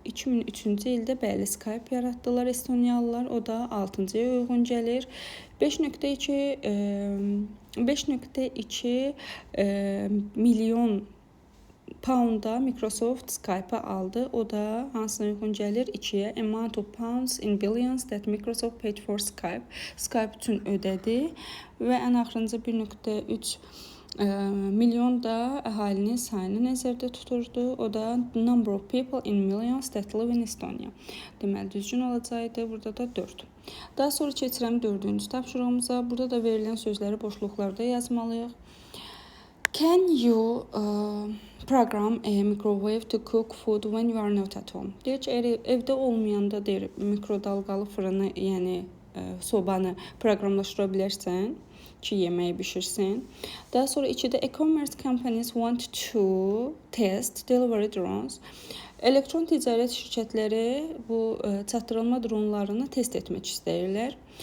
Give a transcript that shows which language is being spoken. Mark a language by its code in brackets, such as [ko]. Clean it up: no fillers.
[az] 2003-cü ildə bəli Skype yaratdılar Estoniyalılar. O da 6-cıya uyğun gəlir. 5.2 milyon pound'a Microsoft Skype aldı. O da hansına uyğun gəlir? 2-yə. [en] Amount of pounds in billions that Microsoft paid for Skype. [az] Skype üçün ödədi və ən axırıncı 1.3 milyon da əhalinin sayını nəzərdə tuturdu. O da [en] number of people in millions that live in Estonia. [az] Deməli, düzgün olacaqdı. Burada da 4. Daha sonra keçirəm 4-cü tapşırığımıza. Burada da verilən sözləri boşluqlarda yazmalıyıq. [en] Can you program a microwave to cook food when you are not at home? [az] Deyir ki, evdə olmayanda deyir, mikrodalqalı fırını, yəni sobanı proqramlaşdıra bilərsən ki, yeməyi bişirsin. Daha sonra 2-də [en] e-commerce companies want to test delivery drones. [az] Elektron ticarət şirkətləri bu çatdırılma dronlarını test etmək istəyirlər.